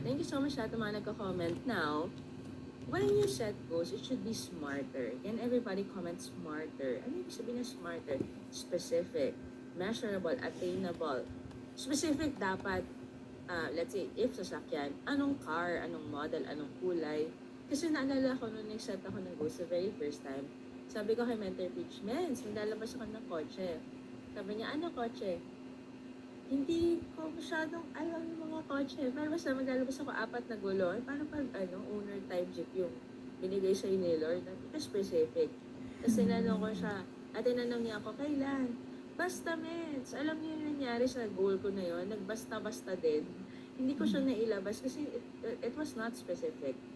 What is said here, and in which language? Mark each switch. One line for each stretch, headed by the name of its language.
English: Thank you so much
Filipino: sa mga nagko-comment
English: now. When you set goals, it should be smarter. Can everybody comment smarter?
Filipino: Ano yung sabihin na smarter?
English: Specific, measurable, attainable.
Filipino: Specific dapat,
English: let's say,
Filipino: if sasakyan, anong car, anong model, anong kulay. Kasi naalala ko nung nag-set ako ng goals
English: the very first time,
Filipino: sabi ko kay Mentor Peach, Mens, maglalabas ako ng kotse. Sabi niya, ano kotse? Hindi ko masyadong alam yung mga kotse. Pero basta maglalabas ako 4 na gulong. Paano pag owner type jeep yung binigay sa'yo ni Lord? Ito specific. Tapos tinanong ko siya. At tinanong niya ako, kailan? Basta, mens. Alam niyo yung nangyari sa goal ko na yun? Nagbasta-basta din. Hindi ko siya nailabas kasi
English: it was not specific.